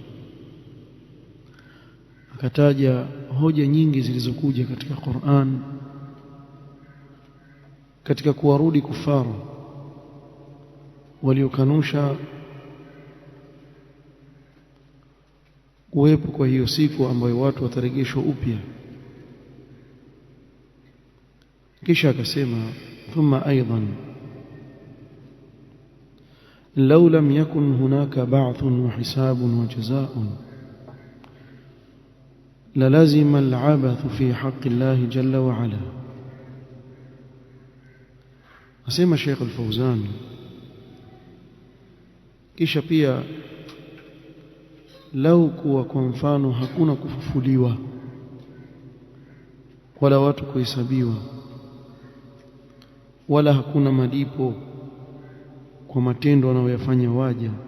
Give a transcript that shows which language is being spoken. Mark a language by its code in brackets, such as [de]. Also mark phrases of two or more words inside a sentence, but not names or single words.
[sw] Akataja hoja nyingi zilizokuja katika Qur'an katika kuwarudi kufaru waliokanusha kuwepo kwa hiyo siku ambayo watu watarejeshwa upya. kisha akasema [ar] ثم أيضا لو لم يكن هناك بعث وحساب وجزاء للزم العبث في حق الله جل وعلا. [sw] asema Sheikh al-Fawzan kisha pia lau kuwa kwa mfano hakuna kufufuliwa wala watu kuhesabiwa wala hakuna malipo kwa matendo wanayoyafanya waja,